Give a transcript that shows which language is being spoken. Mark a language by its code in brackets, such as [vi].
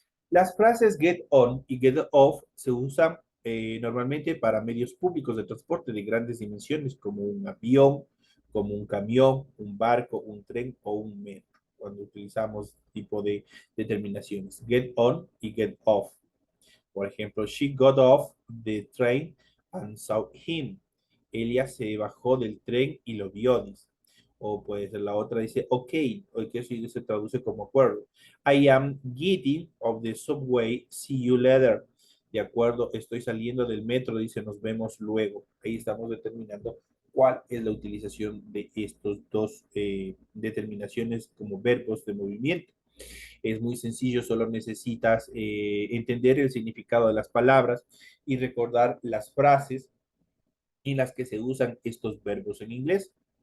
[es] Las frases get on y get off se usan normalmente para medios públicos de transporte de grandes dimensiones, como un avión, como un camión, un barco, un tren o un metro, cuando utilizamos tipo de determinaciones. [en] Get on y get off. [es] Por ejemplo, [en] she got off the train and saw him. [es] Ella se bajó del tren y lo vio, dice. O puede ser la otra, dice, ok, o que se traduce como acuerdo. [en] I am getting off the subway, see you later. [es] De acuerdo, estoy saliendo del metro, dice, nos vemos luego. Ahí estamos determinando cuál es la utilización de estos dos determinaciones como verbos de movimiento. Es muy sencillo, solo necesitas entender el significado de las palabras y recordar las frases en las que se usan estos verbos en inglés.